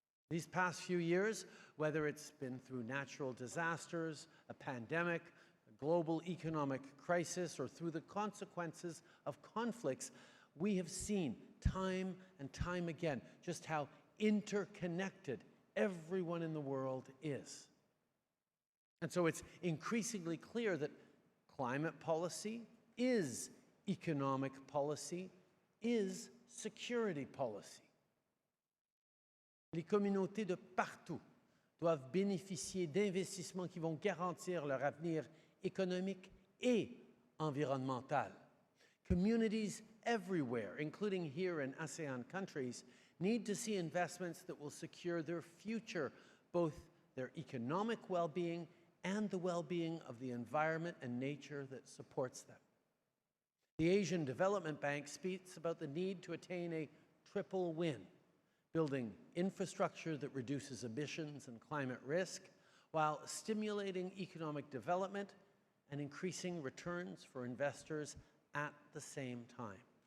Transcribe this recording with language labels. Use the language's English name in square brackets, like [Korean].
[English] These past few years, whether it's been through natural disasters, a pandemic, a global economic crisis, or through the consequences of conflicts, we have seen time and time again just how interconnected everyone in the world is. And so it's increasingly clear that climate policy is economic policy, is security policy. [French] Les communautés de partout doivent bénéficier d'investissements qui vont garantir leur avenir économique et environnemental. [English] Communities everywhere, including here in ASEAN countries, need to see investments that will secure their future, both their economic well-being and the well-being of the environment and nature that supports them. The Asian Development Bank speaks about the need to attain a triple win, building infrastructure that reduces emissions and climate risk, while stimulating economic development and increasing returns for investors at the same time.